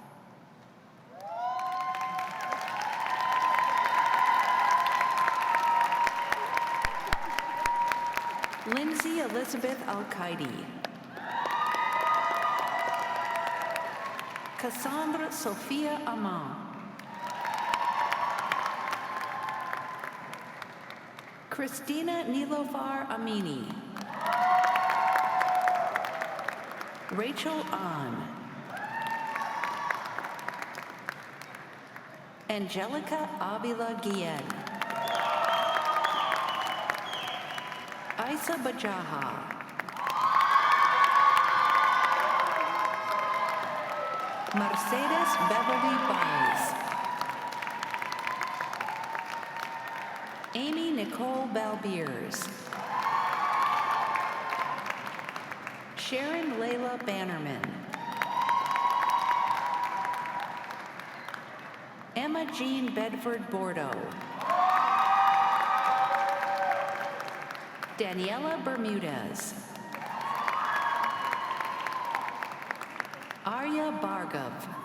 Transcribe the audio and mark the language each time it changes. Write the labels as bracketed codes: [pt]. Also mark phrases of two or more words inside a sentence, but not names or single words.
[en] Lindsay Elizabeth Al-Qaidi. Cassandra Sophia Amon. Christina Nilovar Amini. Rachel Ahn. Angelica Avila Guillen. Isa Bajaha. Mercedes Beverly Baez. Amy Nicole Balbiers. Sharon Layla Bannerman. Emma Jean Bedford Bordeaux. Daniela Bermudez. Arya Bhargav.